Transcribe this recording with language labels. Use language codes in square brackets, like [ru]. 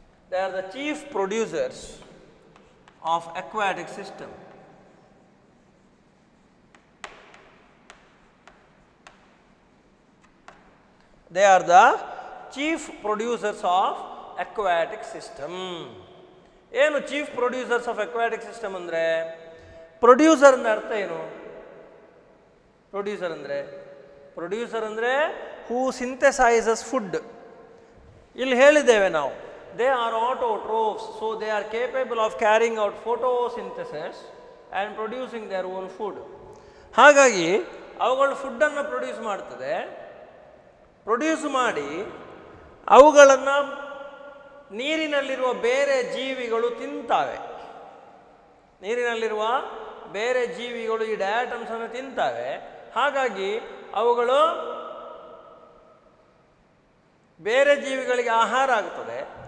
[en] They are the chief producers of aquatic system. They are the chief producers of aquatic system. ಏನು chief producers of aquatic system ಅಂದರೆ? Producer [kn] ಅಂದರೆ ಅರ್ಥ ಏನು? [en] Producer ಅಂದರೆ who synthesises food. [kn] ಇಲ್ಲಿ ಹೇಳಿದ್ದೇವೆ ನಾವು, [en] they are autotrophs, so they are capable of carrying out photosynthesis and producing their own food. [kn] ಹಾಗಾಗಿ ಅವುಗಳು ಫುಡ್ಡನ್ನು ಪ್ರೊಡ್ಯೂಸ್ ಮಾಡ್ತದೆ. ಪ್ರೊಡ್ಯೂಸ್ ಮಾಡಿ ಅವುಗಳನ್ನು ನೀರಿನಲ್ಲಿರುವ ಬೇರೆ ಜೀವಿಗಳು ತಿಂತಾವೆ. ನೀರಿನಲ್ಲಿರುವ ಬೇರೆ ಜೀವಿಗಳು ಈ ಡಯಾಟಮ್ಸನ್ನು ತಿಂತವೆ, ಹಾಗಾಗಿ ಅವುಗಳು ಬೇರೆ ಜೀವಿಗಳಿಗೆ ಆಹಾರ ಆಗ್ತದೆ.